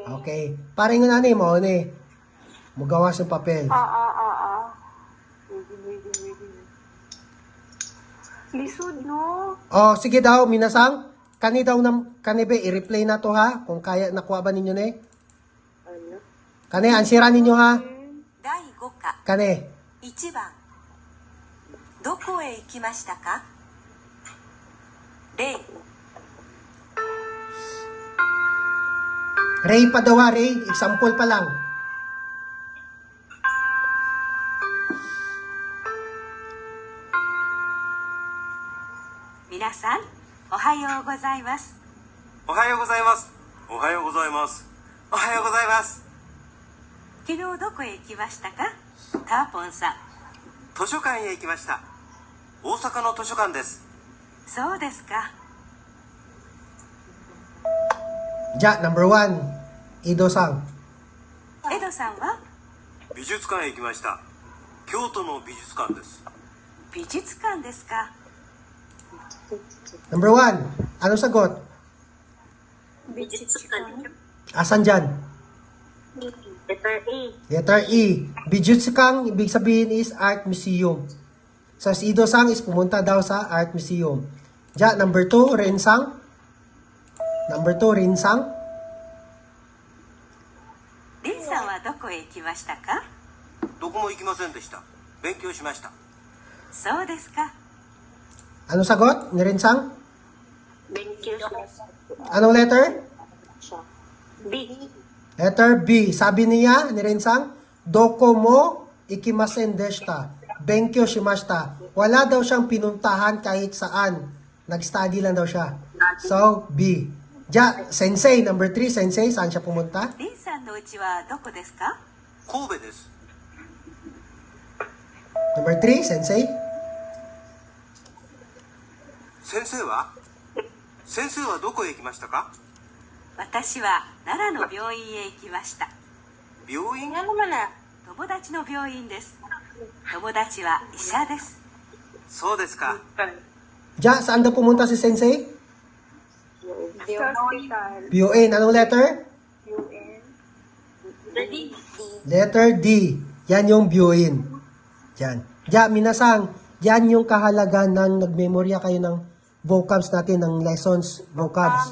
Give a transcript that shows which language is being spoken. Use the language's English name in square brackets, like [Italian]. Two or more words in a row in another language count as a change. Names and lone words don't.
[Cebuano] Okay. Parang nga ni mo ni. Mugawas yung papel. Oo. Lisod, no? Oh, sige daw, minasang. Kani daw, kani be, i-replay na to ha. Kung kaya, nakuha ba ninyo ni? Kani, ansira ninyo ha. [Japanese] 第5課 [Cebuano] Kani. [Japanese] 1番どこへ行きましたか例 [Filipino] Ray pa daw ha, Ray. Example pa lang. [Japanese] 皆さんおはようございます。おはようございます。おはようございます。おはようございます。昨日どこへ行きましたかターポンさん。図書館へ行きました。大阪の図書館です。そうですか。 [English] Ja, number 1. [Japanese] Ido-sang. エドさんは美術館へ行きました。京都の美術館です。美術館ですか。 [Filipino] Number 1. Ano sagot? Asan dyan? [English] Letter A. Letter E. [Filipino] Bijutsukang, ibig sabihin is [English] art museum. [Filipino] So, si Ido-sang is pumunta daw sa [English] art museum. Ja, number 2, Rinsang. Number 2, Rinsang. [Japanese] リンさんはどこへ行きましたかどこも行きませんでした。勉強しました。そうですか。 [Filipino] Ano sagot ni Rinsang? [English] Thank you. [Filipino] Anong letter? [English] B. [Filipino] Letter B. Sabi niya ni Rinsang, [Japanese] どこも行きませんでした. 勉強しました. [Filipino] Wala daw siyang pinuntahan kahit saan. Nag-study lang daw siya. So, B. Ja, sensei, number 3, sensei, saan siya pumunta? [Japanese] リンさんの家はどこですか神戸です。 Number 3, sensei. 先生はどこへ行きましたか？私は奈良の病院へ行きました。病院？友達の病院です。友達は医者です。そうですか。 [Filipino] Ja, saan daw pumunta si sensei? [English] Hospital. [Filipino] B-O-N. Anong letter? [English] Ready? [Filipino] Letter D. Yan yung Buin. Yan. Ja, minasang, yan yung kahalagan ng nagmemorya kayo ng vocabs natin, ng lessons, vocabs.